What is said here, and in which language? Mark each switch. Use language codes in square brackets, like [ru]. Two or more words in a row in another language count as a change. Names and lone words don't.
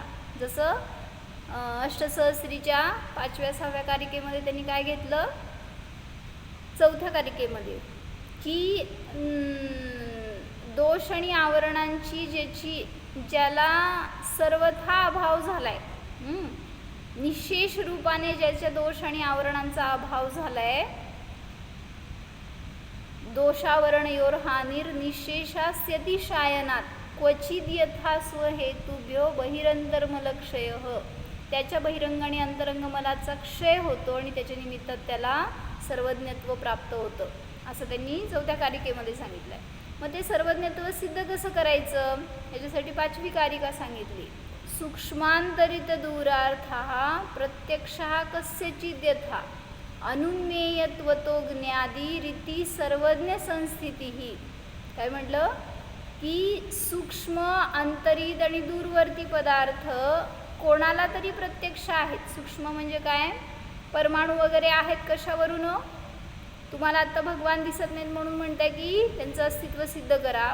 [mr] जसं अष्टसहस्रीच्या 5व्या-6व्या कारिकेमध्ये त्यांनी काय घेतलं, 4थ्या कारिकेमध्ये, की दोष आणि आवरणांची ज्याला सर्वथा अभाव झालाय, निशेष रूपाने ज्याच्या दोष आणि आवरणांचा अभाव झालाय, [sa] दोषावरणयोर हानिर्निशेषास्यतिशायनात क्वचिद यथा स्वहेतुभ्यो बहिरंतर्मलक्षय, [mr] त्याच्या बहिरंग आणि अंतरंग मलाचा क्षय होतो आणि त्याच्या निमित्त त्याला सर्वज्ञत्व प्राप्त होतं, असं त्यांनी 4थ्या कारिकेमध्ये सांगितलं आहे. मग ते सर्वज्ञत्व सिद्ध कसं करायचं, याच्यासाठी 5वी कारिका सांगितली. [sa] सूक्ष्मांतरित दूरार्थः प्रत्यक्षः कस्यचिद् यथा अनुमेयत्वतो ज्ञादी रीती सर्वज्ञ संस्थितीः. [mr] काय म्हटलं की सूक्ष्म, अंतरित आणि दूरवर्ती पदार्थ कोणाला तरी प्रत्यक्ष आहेत. सूक्ष्म म्हणजे काय, परमाणू वगैरे आहेत. कशावरून? तुम्हाला आता भगवान दिसत नाहीत म्हणून म्हणताय की त्यांचं अस्तित्व सिद्ध करा.